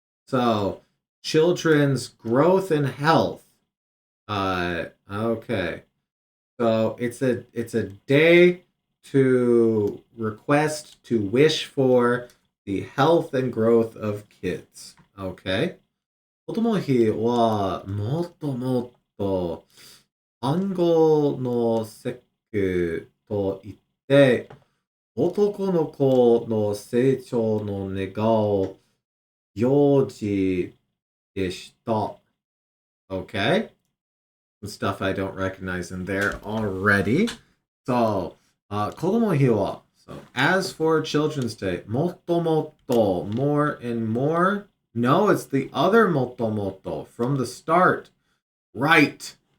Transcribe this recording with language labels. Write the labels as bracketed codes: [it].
[en] So, children's growth and health. Okay. So it's a day to request, to wish for the health and growth of kids. Okay. [ja] 子供の日はもっともっと暗号の節句と言って、男の子の成長の願う行事でした。 [en] Okay? Some stuff I don't recognize in there already. So, 子供の日は. So, as for Children's Day, [ja] もっともっと, [en] more and more. No, it's the other [ja] もっともっと [en] from the start. Right.